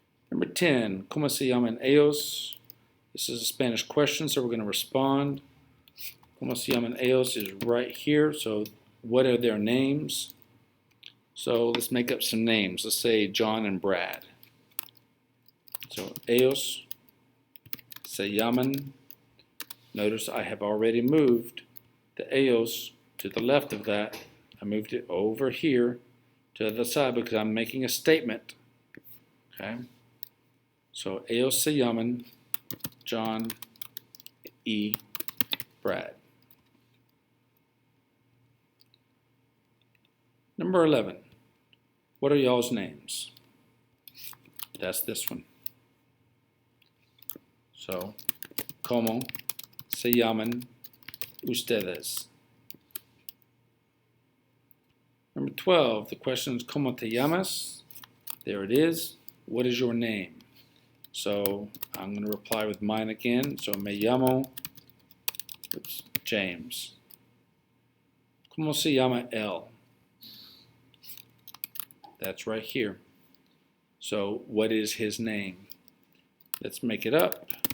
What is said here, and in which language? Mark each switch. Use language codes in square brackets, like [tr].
[en] Number 10, [es] ¿Cómo se llaman ellos? [en] This is a Spanish question, so we're going to respond. [es] ¿Cómo se llaman ellos [en] is right here, so what are their names? So let's make up some names. Let's say John and Brad. So [es] ellos se llaman. [en] Notice I have already moved the ellos to the left of that. I moved it over here to the other side because I'm making a statement. Okay. [es] So ellos se llaman John E. Brad. [en] Number 11. What are y'all's names? That's this one. So, [es] ¿Cómo se llaman ustedes? [en] Number 12. The question is, [es] ¿Cómo te llamas? [en] There it is. What is your name? So, I'm going to reply with mine again. So, [es] me llamo [en] Oops, [es] James. ¿Cómo se llama él? [en] That's right here. So what is his name? Let's make it up.